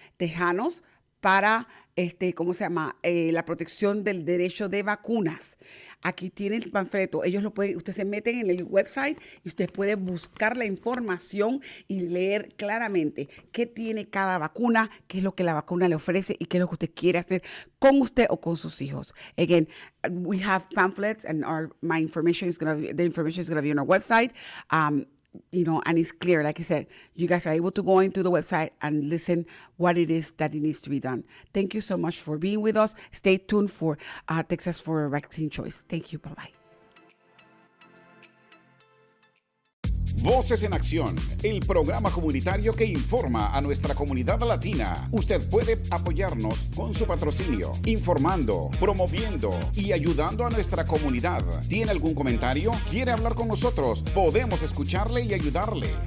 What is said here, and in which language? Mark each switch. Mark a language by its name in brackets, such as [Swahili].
[Spanish] Tejanos para la protección del derecho de vacunas. Aquí tiene el panfleto. Usted se mete en el website y usted puede buscar la información y leer claramente qué tiene cada vacuna, qué es lo que la vacuna le ofrece y qué es lo que usted quiere hacer con usted o con sus hijos. [English] Again, we have pamphlets and the information is going to be on our website. And it's clear, like I said, you guys are able to go into the website and listen what it is that it needs to be done. Thank you so much for being with us. Stay tuned for Texas for Vaccine Choice. Thank you. Bye-bye. [Spanish] Voces en Acción, el programa comunitario que informa a nuestra comunidad latina. Usted puede apoyarnos con su patrocinio, informando, promoviendo y ayudando a nuestra comunidad. ¿Tiene algún comentario? ¿Quiere hablar con nosotros? Podemos escucharle y ayudarle.